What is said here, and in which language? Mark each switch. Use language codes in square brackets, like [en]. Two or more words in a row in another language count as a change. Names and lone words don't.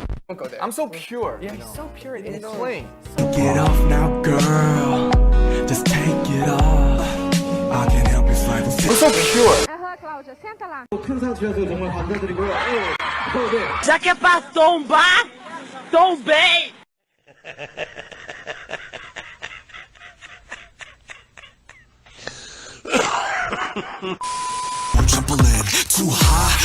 [en] Don't go there. I'm so pure. Yeah, he's so pure and It's innocent. plain. Get off now, girl. Just take it off. I can't help it, fight I'm so pure. [pt] Aham, Cláudia, senta lá. [ko] 큰 상 주셔서 정말 감사드리고요. 네. [pt] Já que é pra tombar, tombei! [en] trampoline too high.